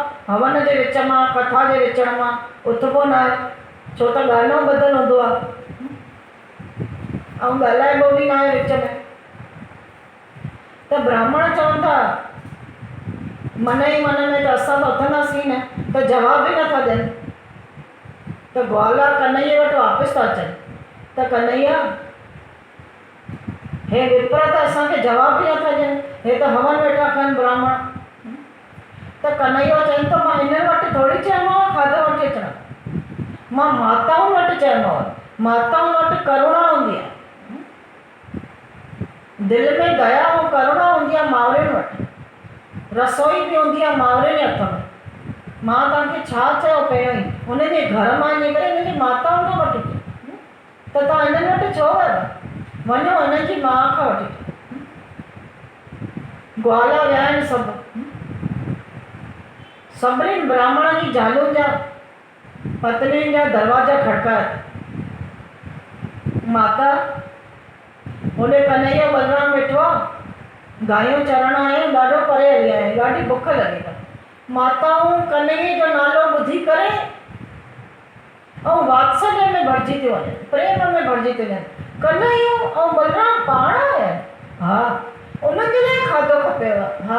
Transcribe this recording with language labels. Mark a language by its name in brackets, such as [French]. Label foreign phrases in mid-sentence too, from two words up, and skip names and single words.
[Sindhi] हवन जे विच मां कथा जे विच मां उथबो न आहे, छो त ॻाल्हियूं ॿधल हूंदो आहे ऐं ॻाल्हाइबो बि न आहे विच में। त ब्राह्मण चवनि था मन ई मन में त असां त उथंदासीं न, त जवाब बि नथा ॾियनि। त ग्वाला कन्हैया वटि वापसि था अचनि त कन्हैया हे विप्र त असांखे जवाब बि नथा ॾियनि, हे त हवन वेठा कनि ब्राह्मण। त कन्हैया चवनि थो मां हिननि वटि थोरी चयोमांव खाधो वठी अचणु, मां माताउनि वटि चयोमांव। माताउनि वटि करुणा हूंदी आहे, दिलि में दया ऐं करुणा हूंदी आहे मावरियुनि वटि। रसोई बि हूंदी आहे मावरियुनि जे हथ में। मां तव्हांखे छा चयो पहिरियों ई, हुनजे घर मां वञी करे हुनजी माताउनि खां वठी अचो, त तव्हां हिननि वटि छो विया? वञो हुननि जी माउ खां वठी अचो। ग्वाला विया आहिनि सभु, सभिनीनि ब्राह्मणनि जी ज़ालुनि जा पत्नियुनि जा दरवाजा खड़काया। माता होॾे कन्हैया बलराम वेठो आहे, गांयूं चरण आहियूं, ॾाढो परे हली आहियूं, ॾाढी बुख लॻी अथनि। माताऊं कन्हैया जो नालो ॿुधी करे ऐं वात्सल्य में भरिजी थियूं वञनि, प्रेम में भरिजी थियूं वञनि। कन्हैया ऐं बलराम पाण आया आहिनि? हा। उन्हनि जे लाइ खाधो खपेव? हा।